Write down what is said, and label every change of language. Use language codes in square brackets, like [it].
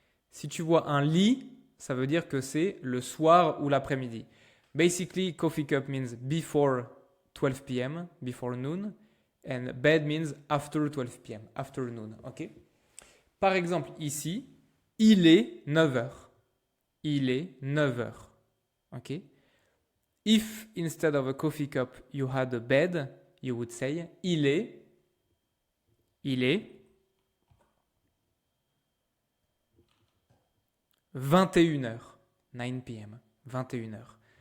[fr] Si tu vois un lit, ça veut dire que c'est le soir ou l'après-midi. [en] Basically, coffee cup means before 12 p.m., before noon, and bed means after 12 p.m., after noon, ok? [fr] Par exemple, ici, il est 9 heures. Il est 9 heures, ok? [en] If instead of a coffee cup you had a bed, you would say [fr] il est 21 heures, [en] 9 p.m., [fr] 21 heures.